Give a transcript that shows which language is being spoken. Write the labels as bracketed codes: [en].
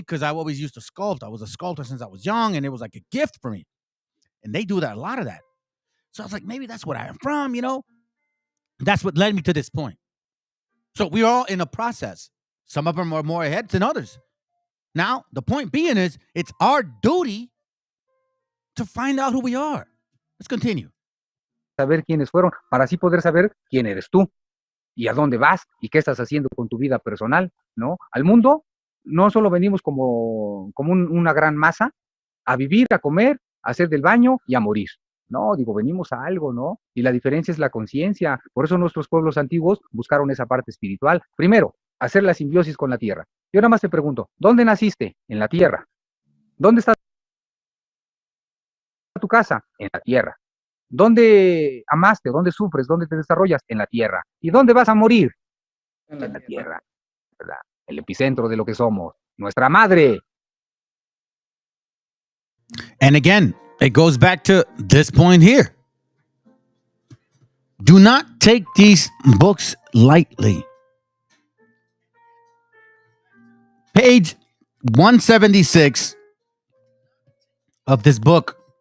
[en] Because I always used to sculpt. I was a sculptor since I was young, and it was like a gift for me. And they do that, a lot of that. So I was like, maybe that's where I am from, you know? That's what led me to this point. So we're all in a process. Some of them are more ahead than others. Now, the point being is, it's our duty to find out who we are. Let's continue. [es] Saber quiénes fueron, para así poder saber quién eres tú y a dónde vas y qué estás haciendo con tu vida personal, ¿no? Al mundo no solo venimos como una gran masa a vivir, a comer, a hacer del baño y a morir. No, digo, venimos a algo, ¿no? Y la diferencia es la conciencia. Por eso nuestros pueblos antiguos buscaron esa parte espiritual. Primero, hacer la simbiosis con la tierra. Yo nada más te pregunto, ¿dónde naciste? En la tierra. ¿Dónde está tu casa? En la tierra. ¿Dónde amaste? ¿Dónde sufres? ¿Dónde te desarrollas? En la tierra. ¿Y dónde vas a morir? En la tierra, ¿verdad? El epicentro de lo que somos. Nuestra madre. [en] And again, it goes back to this point here. Do not take these books lightly. Page 176 of this book.